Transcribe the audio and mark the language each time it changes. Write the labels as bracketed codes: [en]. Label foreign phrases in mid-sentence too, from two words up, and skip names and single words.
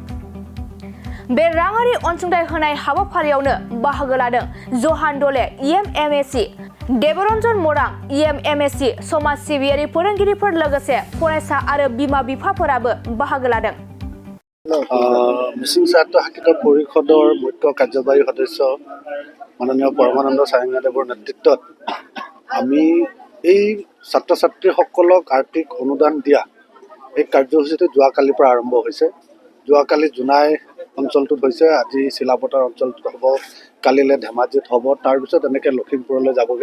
[brx] बे राङारि अनसुंथाइ होनाय हाबाफारियावनो बाहागो लादों जहान दले EMMSC, देबरन्जन मरां EMMSC, समाज सिबियारि फोरोंगिरिफोर लोगोसे फरायसा आरो बिमा-बिफाफोराबो बाहागो लादों। [as] मिसिं ছাত্ৰ শাখিত পৰিষদৰ মুখ্য কাৰ্যবাহী সদস্য মাননীয় পৰমানন্দ সাৰঙ্গদেৱৰ নেতৃত্বত আমি এই ছাত্ৰ ছাত্ৰীসকলক আৰ্থিক অনুদান দিয়া এই কাৰ্যসূচীটো যোৱাকালিৰ পৰা আৰম্ভ হৈছে। যোৱাকালি জোনাই অঞ্চলটোত হৈছে, আজি চিলাপথাৰ অঞ্চলটোত হ'ব, কালিলৈ ধেমাজিত হ'ব, তাৰপিছত এনেকৈ লখিমপুৰলৈ যাবগৈ।